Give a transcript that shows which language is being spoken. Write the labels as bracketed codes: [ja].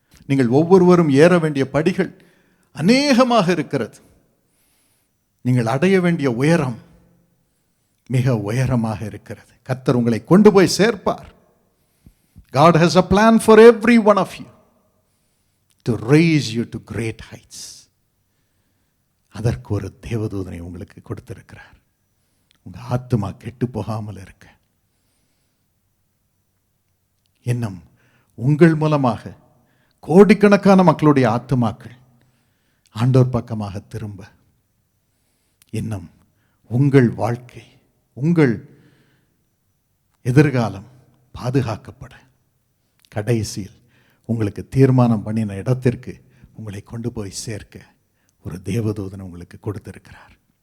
[ta] நீங்கள் ஒவ்வொருவரும் ஏற வேண்டிய படிகள் அநேகமாக இருக்கிறது. நீங்கள் அடைய வேண்டிய உயரம் மிக உயரமாக இருக்கிறது. கர்த்தர் உங்களை கொண்டு போய் சேர்ப்பார். [en] God has a plan for every one of you to raise you to great heights. [ta] அதற்கு ஒரு தேவதூதனை உங்களுக்கு கொடுத்திருக்கிறார், உங்கள் ஆத்துமா கெட்டு போகாமல் இருக்க. இன்னும் உங்கள் மூலமாக கோடிக்கணக்கான மக்களுடைய ஆத்துமாக்கள் ஆண்டவர் பக்கமாக திரும்ப, இன்னும் உங்கள் வாழ்க்கை, உங்கள் எதிர்காலம் பாதுகாக்கப்பட, கடைசியில் உங்களுக்கு தீர்மானம் பண்ணின இடத்திற்கு உங்களை கொண்டு போய் சேர்க்க ஒரு தேவதூதன் உங்களுக்கு கொடுத்திருக்கிறார்.